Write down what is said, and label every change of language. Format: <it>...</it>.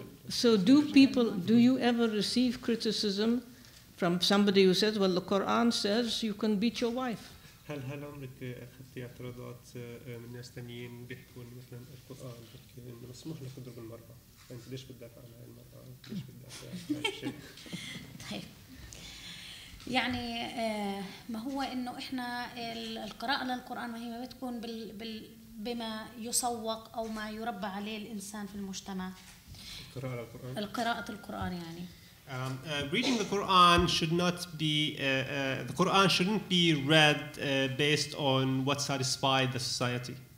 <en>So do you ever receive criticism from somebody who says, well, the Quran says you can beat your wife?</en> <ar>هل عمرك اخذتي اعتراضات من ناس ثانيين بيحكوا انه مثلا القرآن بيحكي انه مسموح لك تضرب المرأة، فانت ليش بتدافع عن المرأة؟ ليش بتدافع عن هذا الشيء؟ طيب يعني ما هو انه احنا القراءة للقرآن ما هي ما بتكون بما يسوق او ما يربى عليه الانسان في المجتمع. القراءة القرآن يعني.</ar> <en>Reading the Quran should not be the Quran shouldn't be read based on what satisfies the society.</en>